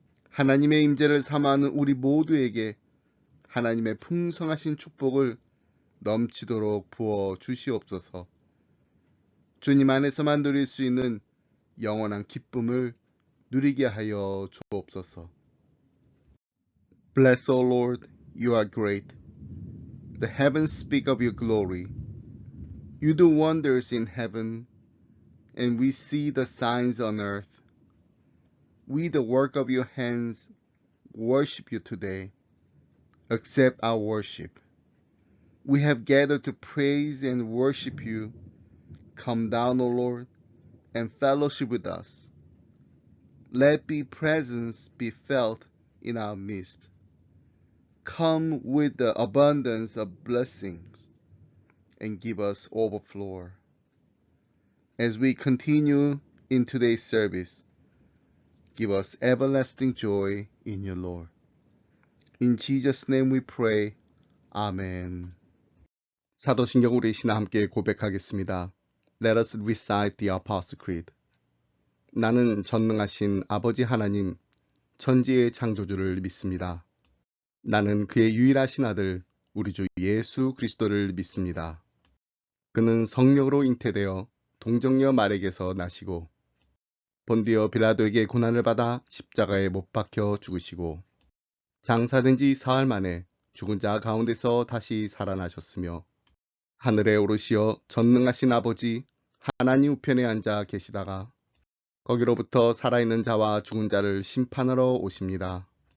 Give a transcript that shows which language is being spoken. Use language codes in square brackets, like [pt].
[ko] 하나님의 임재를 삼아하는 우리 모두에게 하나님의 풍성하신 축복을 넘치도록 부어 주시옵소서. 주님 안에서만 누릴 수 있는 영원한 기쁨을 누리게 하여 주옵소서. [en] Bless, O Lord, you are great. The heavens speak of your glory. You do wonders in heaven, and we see the signs on earth. We, the work of your hands, worship you today. Accept our worship. We have gathered to praise and worship you. Come down, O Lord, and fellowship with us. Let your presence be felt in our midst. Come with the abundance of blessings and give us overflow. As we continue in today's service, give us everlasting joy in your Lord. In Jesus' name we pray. Amen. [ko] 사도신경 우리 신하 함께 고백하겠습니다. [en] Let us recite the Apostle Creed. [ko] 나는 전능하신 아버지 하나님, 천지의 창조주를 믿습니다. 나는 그의 유일하신 아들, 우리 주 예수 그리스도를 믿습니다. 그는 성령으로 잉태되어 동정녀 마리에게서 나시고 본디오 빌라도에게 고난을 받아 십자가에 못 박혀 죽으시고 장사된 지 사흘 만에 죽은 자 가운데서 다시 살아나셨으며 하늘에 오르시어 전능하신 아버지 하나님 우편에 앉아 계시다가 거기로부터 살아있는 자와 죽은 자를 심판하러 오십니다.